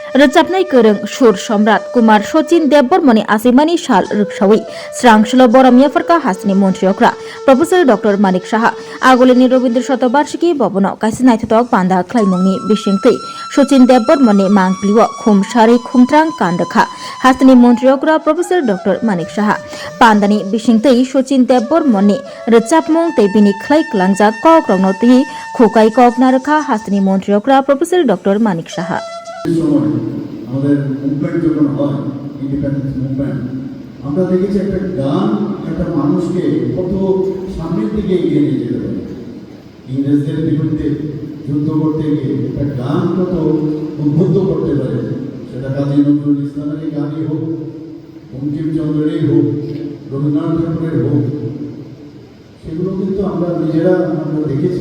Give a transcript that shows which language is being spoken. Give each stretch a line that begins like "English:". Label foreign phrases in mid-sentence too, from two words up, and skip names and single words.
Kok Borok: रोजाबनाय गोरों सुर सम्राट कुमार सचिन देवबर्मनि आसिमानि साल रुपसावै स्रांसल बरमियाफोरका हासनि मन्त्रियग्रा प्रफेसर डॉक्टर मानिक साहा आगोलनि रवीन्द्र शतबार्षिकी भवनाव काइसे नायथावक बान्दा ख्लाइमुंनि बिसिंथै सचिन देवबर्मनि मांग्लिव खुम सारि खुमथ्रां कान्डखा हासनि मन्त्रियग्रा प्रफेसर डॉक्टर मानिक साहा बान्दानि बिसिंथै सचिन देवबर्मनि रोजाबमुं तैबिनि ख्लाइ क्लांजाक कक रंनति खुकाइ कक नारखा हासनि मन्त्रियग्रा प्रफेसर डॉक्टर मानिक साहा
Bangla: আমাদের মুভমেন্ট যখন হয়
English: independence movement
Bangla: আমরা দেখেছি একটা গান একটা মানুষকে কত সামনের দিকে এগিয়ে নিয়ে যেতে পারে। ইংরেজদের বিরুদ্ধে যুদ্ধ করতে গিয়ে একটা গান কত উদ্বুদ্ধ করতে পারে, সেটা কাজী নজরুল ইসলামেরই গানই হোক, বঙ্কিমচন্দ্রেরই হোক, রবীন্দ্রনাথ ঠাকুরের হোক, সেগুলো কিন্তু আমরা নিজেরা দেখেছি।